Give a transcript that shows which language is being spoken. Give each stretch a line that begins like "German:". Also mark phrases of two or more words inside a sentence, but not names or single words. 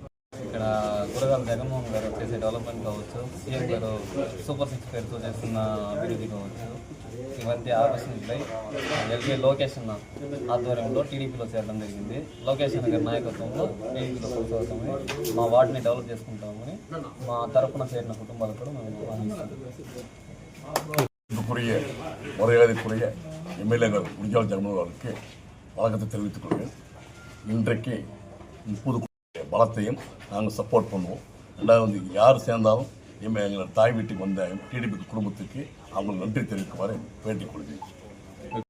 Telugu: ఇక్కడ గురగాల జగన్మోహన్ గారు చేసే డెవలప్మెంట్ కావచ్చు, సీఎం గారు సూపర్ 6 పేరుతో చేస్తున్న అభివృద్ధి కావచ్చు, ఇవన్నీ ఆకర్షితులై ఎల్కే లోకేష్ అన్న ఆధ్వర్యంలో టీడీపీలో చేరడం జరిగింది. లోకేష్ అన్న గారి నాయకత్వంలో టీడీపీలో కొనసాగుతామని, మా వార్డుని డెవలప్ చేసుకుంటామని మా తరఫున చేరిన కుటుంబాలకు కూడా మేము
Tamil: மரியாதைக்குரிய எம்எல்ஏ குடிஜால ஜெகன்மோகன் அவர்களுக்கு வழக்கத்தை தெரிவித்துக் கொள்வேன். இன்றைக்கு புது பலத்தையும் நாங்கள் சப்போர்ட் பண்ணுவோம். ரெண்டாவது யார் சேர்ந்தாலும் எங்களோட தாய் வீட்டுக்கு வந்த டிடிபி குடும்பத்துக்கு அவங்க நன்றி தெரிவிக்குமாறு வேண்டிக் கொள்கிறேன்.